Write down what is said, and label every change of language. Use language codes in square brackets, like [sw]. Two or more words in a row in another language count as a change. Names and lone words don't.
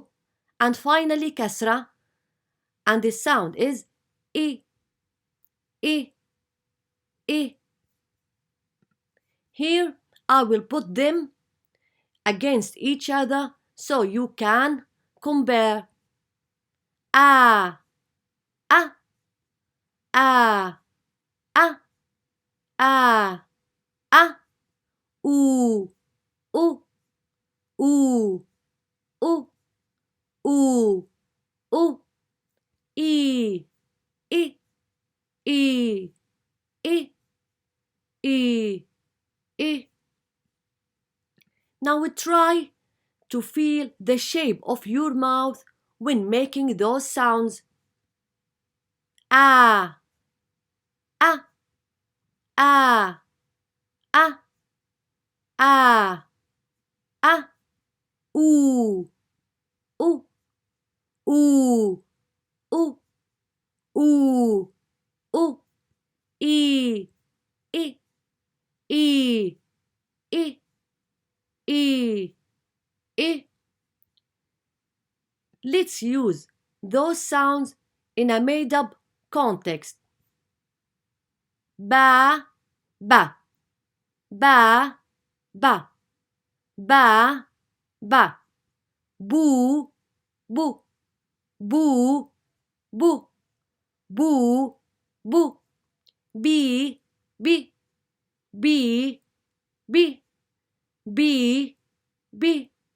[en] And finally kasra, and the sound is I, I, I. Here I will put them against each other so you can compare. A, a, a, a, a, a, u, u, u, u, u, u, I, I, I, I, I, I. Now try to feel the shape of your mouth when making those sounds. Ah, ah, ah, ah, ah, ah, ooh, ooh, ooh, ooh, ooh, ooh, e, e, e, e, e, e. Let's use those sounds in a made-up context. Ba, ba, ba, ba, ba, ba, boo, boo, boo, boo, boo, boo, bee, bee, bee, bee, bee, bee.